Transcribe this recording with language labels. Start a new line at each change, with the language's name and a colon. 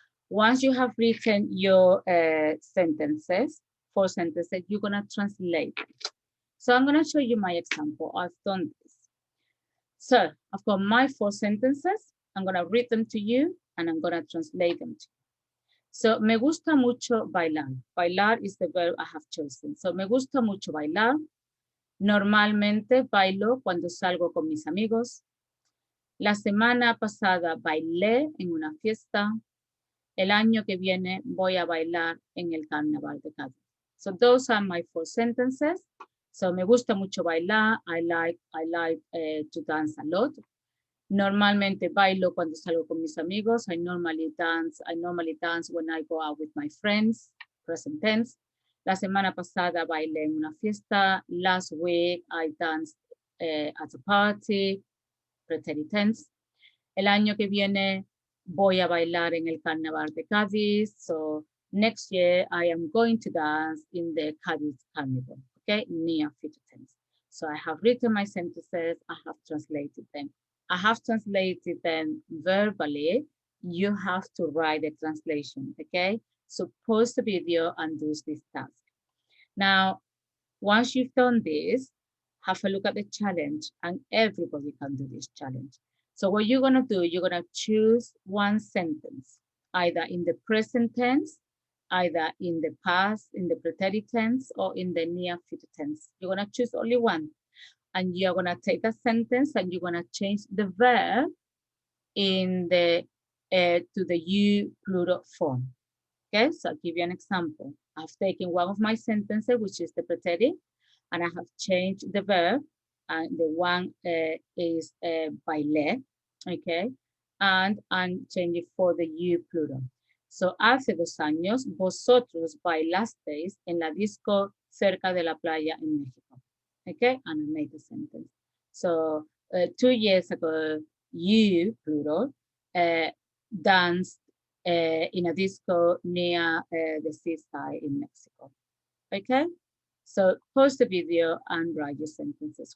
English: Once you have written your sentences, 4 sentences, you're gonna translate them. So I'm gonna show you my example. I've done this. So I've got my 4 sentences. I'm gonna read them to you and I'm gonna translate them to you.
Spanish: So, me gusta mucho bailar.
English: Bailar is the verb I have chosen.
Spanish: So, me gusta mucho bailar. Normalmente bailo cuando salgo con mis amigos. La semana pasada bailé en una fiesta. El año que viene voy a bailar en el carnaval de Cádiz.
English: So, those are my 4 sentences. So,
Spanish: me gusta mucho bailar.
English: I like to dance a lot.
Spanish: Normalmente bailo cuando salgo con mis amigos.
English: I normally dance when I go out with my friends, present tense.
Spanish: La semana pasada bailé en una fiesta.
English: Last week I danced at a party, pretérito tense.
Spanish: El año que viene voy a bailar en el carnaval de Cádiz.
English: So next year I am going to dance in the Cádiz carnival. Okay, near future tense. So I have written my sentences. I have translated them. I have translated them verbally. You have to write the translation, okay? So pause the video and do this task. Now, once you've done this, have a look at the challenge and everybody can do this challenge. So what you're gonna do, you're gonna choose one sentence, either in the present tense, either in the past, in the pretérito tense, or in the near future tense. You're gonna choose only one. And you're gonna take that sentence and you're gonna change the verb in the to the you plural form. Okay, so I'll give you an example. I've taken one of my sentences, which is the pretérito, and I have changed the verb, and the one is bailé, okay, and I'm changing for the you plural.
Spanish: So hace 2 años vosotros bailasteis en la disco cerca de la playa en México.
English: Okay, and I made the sentence. So 2 years ago, you, plural, danced in a disco near the seaside in Mexico. Okay, so pause the video and write your sentences.